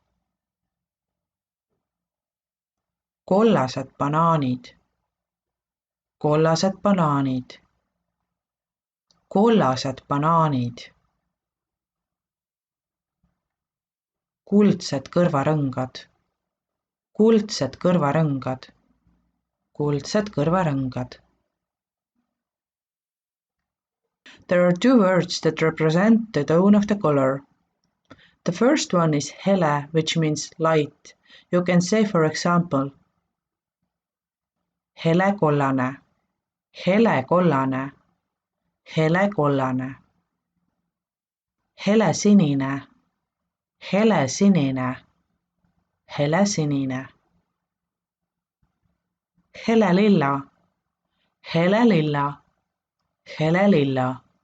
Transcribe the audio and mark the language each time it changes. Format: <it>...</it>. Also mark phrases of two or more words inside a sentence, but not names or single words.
<et>Kollased banaanid, kollased banaanid, kollased banaanid. Kuldsed kõrvarõngad, kuldsed kõrvarõngad, kuldsed kõrvarõngad.</et> <en>There are two words that represent the tone of the color. The first one is hele, which means light. You can say, for example,</en> <et>hele kollane, hele kollane, hele kollane. Hele sinine, hele sinine, hele sinine. Hele lilla, hele lilla, hele lilla.</et>